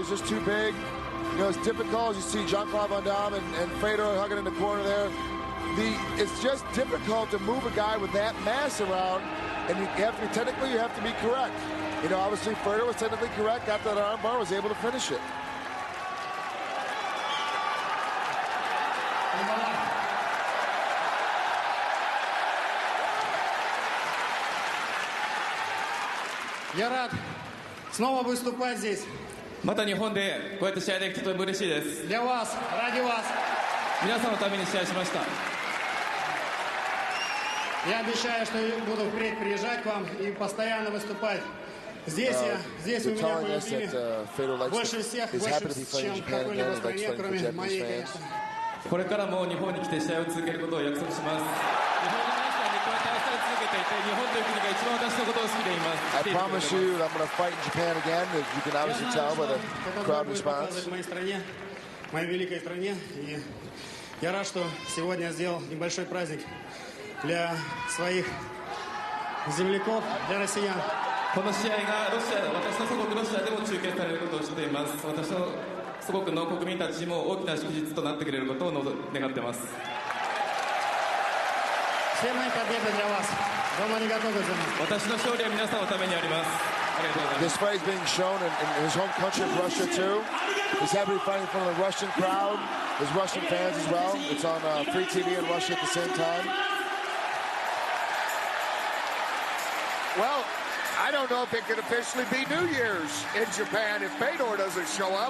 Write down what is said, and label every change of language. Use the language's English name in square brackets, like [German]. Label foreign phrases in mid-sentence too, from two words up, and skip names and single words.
[English] He was just too big. You know, it's difficult. You see Jean-Claude Van Damme and Fedor hugging in the corner there. It's just difficult to move a guy with that mass around, and you have to be correct. You know, obviously Fedor was technically correct, got that arm bar, was able to finish it. [Russian] Я рад снова выступать здесь. [Japanese] また日本でこうやって試合できてとても嬉しいです。 [Russian] Для вас, ради вас. [Japanese] 皆さんのために試合しました。 [Russian] Я обещаю, что буду впредь приезжать к вам и постоянно выступать. Здесь у меня полюбили больше всех, больше, чем в какой-либо стране, кроме моей, конечно. [Japanese] これからも日本に来て試合を続けることを約束します。日本の皆さんにこうやって愛され続けていて、日本という国が一番私のことを好きでいます。 [English] I promise you that I'm going to fight in Japan again, as you can obviously tell by the crowd response. [Russian] В моей стране, моей великой стране. И я рад, что сегодня сделал небольшой праздник для своих земляков, для россиян. [Japanese] この試合が私の祖国ロシアでも中継されることを知っています。私の祖国の国民たちにも大きな祝日となってくれることを願っています。 [Russian] Все мои победы для вас. Дома не готовы за нас. [Japanese] 私の勝利は皆さんのためにあります。ありがとうございます。 [English] This fight is being shown in his home country of Russia too. He's happy to be fighting in front of the Russian crowd, his Russian fans as well. It's on free TV in Russia at the same time. Well, I don't know if it could officially be New Year's in Japan if Fedor doesn't show up.